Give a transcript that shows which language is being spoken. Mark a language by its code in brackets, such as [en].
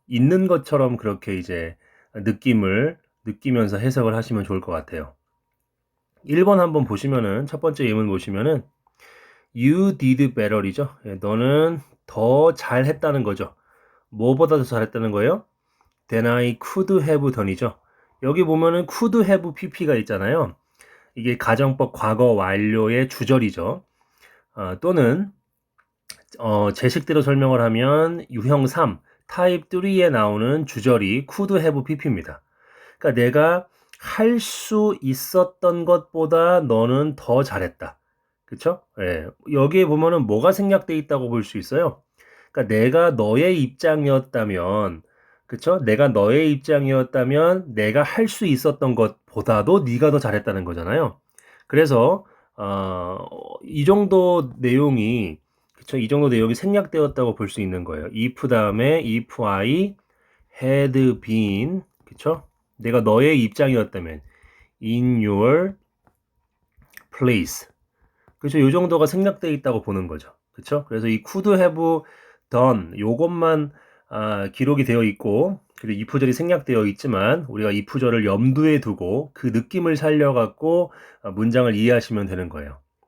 [ko] 있는 것처럼 그렇게 이제 느낌을 느끼면서 해석을 하시면 좋을 것 같아요. 1번 한번 보시면은, 첫 번째 예문 보시면은 [en] You did better [ko] 이죠. 예, 너는 더 잘했다는 거죠. 뭐보다 더 잘했다는 거예요? [en] Than I could have done이죠. [ko] 여기 보면은 could have pp가 있잖아요. 이게 가정법 과거 완료의 주절이죠. 또는 제식대로 설명을 하면 유형 3, 타입 3에 나오는 주절이 could have pp입니다. 그러니까 내가 할 수 있었던 것보다 너는 더 잘했다. 그쵸? 예. 여기에 보면은 뭐가 생략돼 있다고 볼 수 있어요. 그러니까 내가 너의 입장이었다면, 그쵸? 내가 너의 입장이었다면 내가 할 수 있었던 것보다도 네가 더 잘했다는 거잖아요. 그래서 이 정도 내용이, 그쵸? 이 정도 내용이 생략되었다고 볼 수 있는 거예요. [en] if [ko] 다음에 [en] if I had been, 그쵸? [ko] 내가 너의 입장이었다면 [en] in your place. [ko] 그쵸? 요 정도가 생략되어 있다고 보는 거죠. 그쵸? 그래서 이 could have done 요것만 기록이 되어 있고, 그리고 if절이 생략되어 있지만 우리가 if절을 염두에 두고 그 느낌을 살려갖고 문장을 이해하시면 되는 거예요.